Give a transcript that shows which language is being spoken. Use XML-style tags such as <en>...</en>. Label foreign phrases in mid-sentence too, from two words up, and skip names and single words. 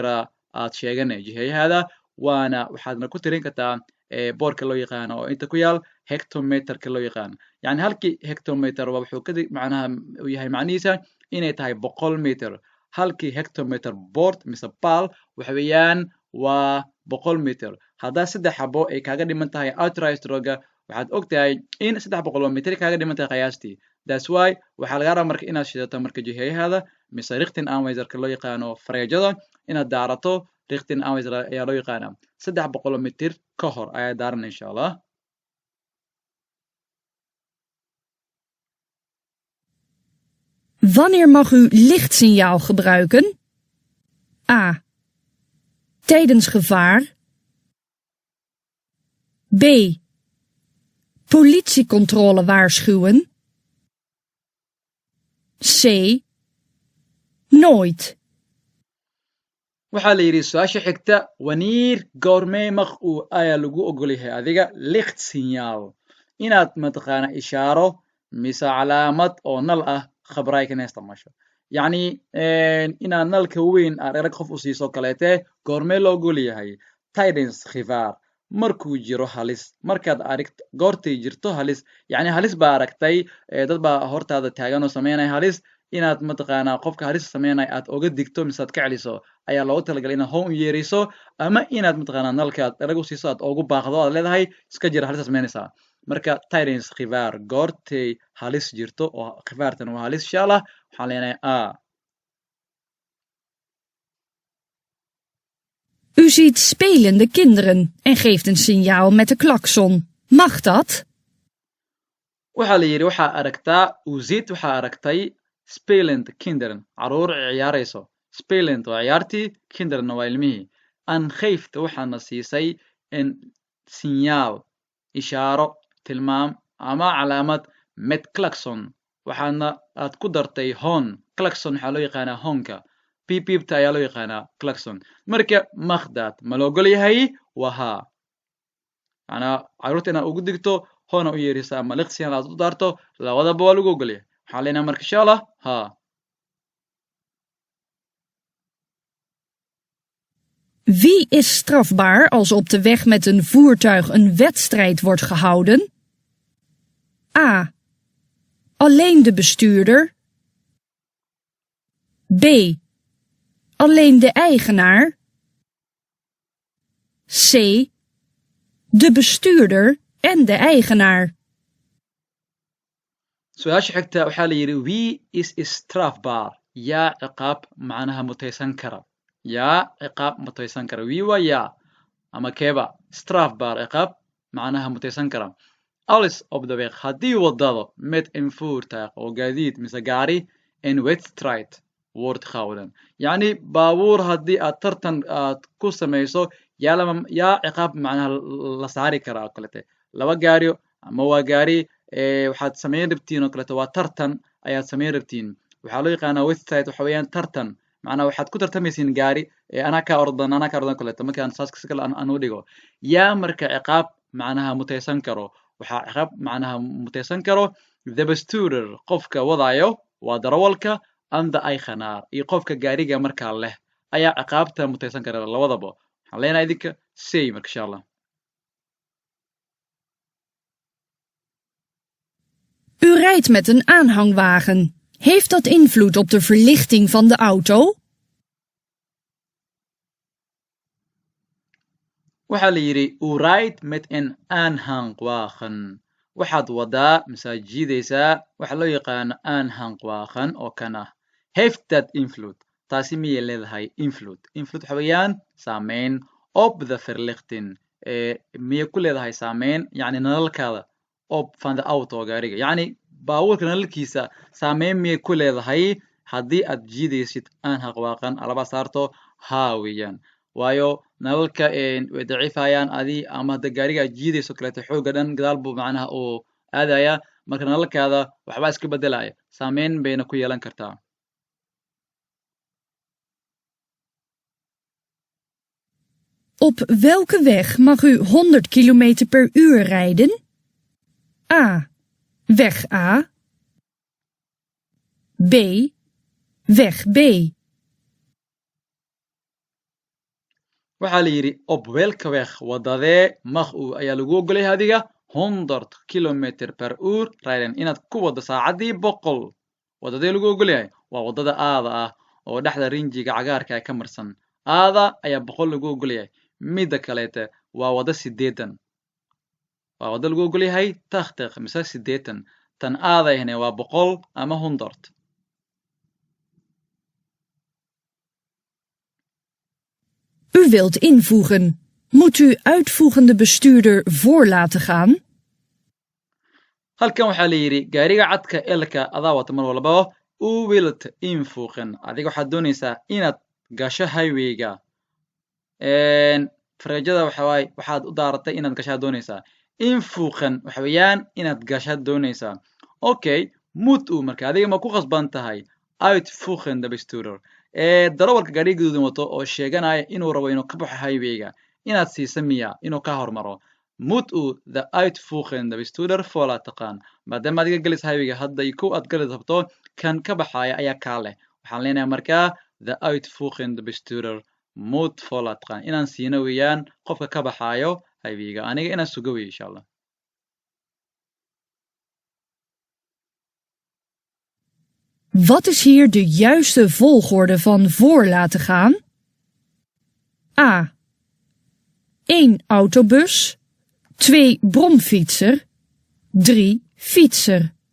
<so>yaraa aad sheeganay jiheeyahaada waana waxaadna ku tirin kartaa boorka loo yaqaano oo inta ku yaal hectometerka loo yaqaano yani halkii hectometer waa wuxuu macnaha u yahay macnihiisa inay tahay 100 meter halkii hectometer board mise bal waxa weeyaan waa 100 meter haddaa 3 xabo ay kaaga dhiman tahay outrijstroga waxaad ogtahay in 300 meter kaaga dhiman tahay qiyaastii</so> <en>that's why</en> <so>waxaa laga rabaa marka inaad shidato marka jiheeyahaada mise</so> <nl>richting aanwayserka</nl> <so>loo yaqaano fareejada inaad daarato</so> <nl>richting aanwayser</nl> <so>ayaa loo yaqaanaa 300 mitir ka hor ayaa daaran</so> <ar>insha allah.</ar> <nl>Wanneer mag u lichtsignaal gebruiken? A. Tijdens gevaar. B. Politiecontrole waarschuwen. C. Nooit.</nl> <so>waxaa la yidhi su-aasha xigta wanneer goormee</so> <nl>mag uu</nl> <so>ayaa lagu ogol yahay adiga lichtsignaal inaad mataqaana ishaaro mise calaamad oo nal ah khabraykan isticmaasho yacni inaad nalka weyn aad erag qof u siiso kaleete goormee loo ogol yahay</so> <nl>tijdens gevaar</nl> <so>markuu jiro halis markaad aragto goortay jirto halis yacni halis baa aragtay dad baa hortaada taagan oo sameynaya halis inaad mataqaanaa qofka halis sameynaya aad oga digto mise aad ka celiso ayaa loogu talagalay inaad hoon u yeeriso ama inaad mataqaanaa nalka aad erag u siiso aad ogu baaqdo aad leedahay iska jira halis sameynaysaa marka</so> <nl>tijdens gevaar</nl> <so>goortay halis jirto oo gevaartan waa halis</so> <ar>insha allah</ar> <so>waxaan leenahay a.</so> <nl>U ziet spelende kinderen en geeft een signaal met de klakson. Mag dat?</nl> <so>waxaa la yidhi waxaa aragtaa uzid waxaa aragtay</so> <nl>spelend kinderen</nl> <so>caruur ciyaarayso spelend waa ciyaartii kinderna waa ilmihii an geeft waxaana siisay</so> <nl>in signaal</nl> <so>ishaaro tilmaam ama calaamad</so> <nl>met klakson</nl> <so>waxaadna aad ku dartay hon klakson waxaa loo yaqaanaa honka bibibta ayaa loo yaqaanaa klakson marka makdaad ma la ogol yahay waa haa macnaa caruurta inaad ugu digto hoona u yeeriso ama liqsigan aad u daarto labadaba waa lagu ogol yahay waxaan leenahay marka</so> <ar>insha allah</ar> <so>haa.</so> <nl>Wie is strafbaar als op de weg met een voertuig een wedstrijd wordt gehouden? A. Alleen de bestuurder. B. Alleen de eigenaar. C. De bestuurder en de eigenaar.</nl> <so>su-aasha xigta waxaa la yidhi</so> <nl>wie is strafbaar</nl> <so>yaa ciqaab macnaha mutaysan kara yaa ciqaab mutaysan kara wie waa yaa ama keeba strafbaar ciqaab macnaha mutaysan kara</so> <nl>alles op de weg</nl> <so>haddii waddada</so> <nl>met een voertuig</nl> <so>oo gaadiid mise gaari</so> <nl>een wedstrijd wordt gehouden</nl> <so>yacni baabuur haddii aad tartan aad ku samayso yaa ciqaab macnaha la saari karaa oo kalete laba gaari ama waa gaari waxaad samayn rabtiin oo kaleeto waa tartan ayaad samayn rabtiin waxaa loo yaqaanaa wedstrijd waxa weeyaan tartan macnaha waxaad ku tartamaysiin gaari anaa kaa ordan kaleeto markaan saas si kale aan u dhigo yaa marka ciqaab macnaha mutaysan karo waxaa ciqaab macnaha mutaysan karo</so> <nl>the besturer</nl> <so>qofka wadaayo waa darawalka</so> <nl>and the eigenaar</nl> <so>iyo qofka gaariga markaa leh ayaa ciqaabta mutaysan kara labadaba waxaan leenahay idinka say marka</so> <ar>insha allah.</ar> <nl>U rijdt met een aanhangwagen. Heeft dat invloed op de verlichting van de auto?</nl> <so>waxaa la yidhi</so> <nl>u ride met een aanhangwagen</nl> <so>waxaad wadaa masaajidaysaa waxa loo yaqaano aanhangwagen oo kan ah</so> <nl>heeft dat invloed</nl> <so>taasi miyay leedahay invloed waxa weeyaan saameyn</so> <nl>op the verlichting</nl> <so>miyay ku leedahay saameyn yacni nalalkaada</so> <nl>op van de auto</nl> <so>gaariga yacni baabuurka nalalkiisa saameyn miyay ku leedahay haddii aad jiidaysid aanhangwagen alaba saarto haa weeyaan waayo nalalka way daciifayaan adii ama hadda gaariga aad jiidayso kaleeto xooga dhan gadaal buu macnaha uu aadaya marka nalalkaada waxbaa iska bedelaya saameyn bayna ku yeelan kartaa.</so> <nl>Op welke weg mag u 100 kilometer per uur rijden? A. Weg A. B. Weg B.</nl> <so>waxaa la yidhi</so> <nl>op welke weg</nl> <so>wadadee</so> <nl>mag u</nl> <so>ayaa lagu ogolyahay adiga</so> <nl>100 kilometer per uur rijden</nl> <so>inaad ku wado saacadii 100 wadadee lagu ogolyahay waa wadada aada ah oo dhexda rinjiga cagaarka ka marsan aada ayaa 100 lagu ogolyahay midda kaleete waa wada 80 waa wada lagu ogolyahay takhtiq mise 80 tan aadayhne waa 100 ama 100.</so> <nl>U wilt invoegen. Moet u uitvoegende bestuurder voor laten gaan?</nl> <so>halkan waxaa la yidhi gaariga cadka elka adaa wata mar walbaba</so> <nl>u wilt invoegen</nl> <so>adiga waxaad doonaysaa inaad gasho highwayga farajada waxawaaye waxaad u daaratay inaad gashaad doonaysaa invoegen waxa weeyaan inaad gashaad doonaysaa okay</so> <nl>moet u</nl> <so>marka adiga ma ku khasban tahay</so> <nl>uitvoegen de bestuurder</nl> <so>darawalka gaariga guduudan wato oo sheeganaya inuu rabo inuu ka baxo highwayga inaad siisa miya inuu ka hormaro</so> <nl>moet u the uitvoegen de bestuurder voor laten gaan</nl> <so>maadaama adiga galis highwayga hadda iyo kow aad gali rabto kan ka baxaya ayaa kaa leh waxaan leenahay markaa</so> <nl>the uitvoegen de bestuurder moet voor laten gaan</nl> <so>inaan siino weeyaan qofka ka baxaayo highwayga aniga inaan sugo weey</so> <ar>insha allah.</ar> <nl>Wat is hier de juiste volgorde van voor laten gaan? A. 1 autobus, 2 bromfietser, 3 fietser.</nl>